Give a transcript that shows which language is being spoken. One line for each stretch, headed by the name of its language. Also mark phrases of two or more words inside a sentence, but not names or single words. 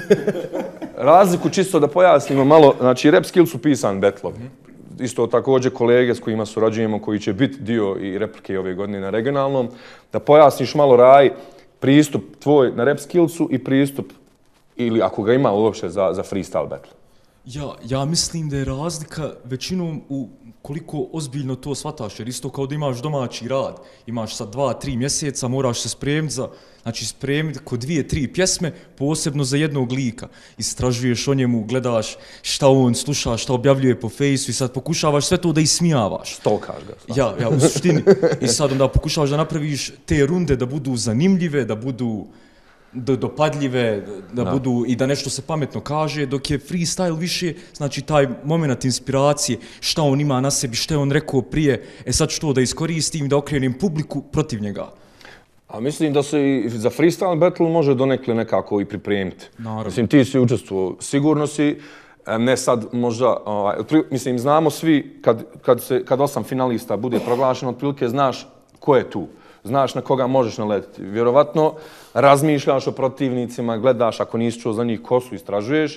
Bosnian: Razliku čisto da pojasnimo malo, znači Rap Skills su pisan betlovi. Isto također kolege s kojima surađujemo, koji će biti dio i replike ove godine na regionalnom, da pojasniš malo Raj pristup tvoj na Rap Skillsu i pristup, ili ako ga ima uopće, za
English: freestyle battle.
Bosnian: Ja mislim da je razlika većinom u koliko ozbiljno to shvataš, jer isto kao da imaš domaći rad, imaš sad 2-3 mjeseca, moraš se spremiti spremiti kod 2-3 pjesme, posebno za jednog lika. Istražuješ o njemu, gledaš šta on sluša, šta objavljuje po fejsu i sad pokušavaš sve to da ismijavaš. Stalkaš ga. Ja, u suštini. I sad onda pokušavaš da napraviš te runde da budu zanimljive, da budu dopadljive, da budu i da nešto se pametno kaže, dok je freestyle više, znači taj moment inspiracije, šta on ima na sebi, šta je on rekao prije, sad ću to da iskoristim, da okrenem publiku protiv njega. A mislim da se i za
English: freestyle battle
Bosnian: može donekle nekako i pripremiti. Naravno. Mislim, ti si učestvovao, sigurno si, ne sad možda, mislim, znamo svi, kad 8 finalista bude proglašeno, otprilike znaš ko je tu. Znaš na koga možeš naletiti. Vjerovatno razmišljaš o protivnicima, gledaš ako nisi čuo za njih ko su, istražuješ.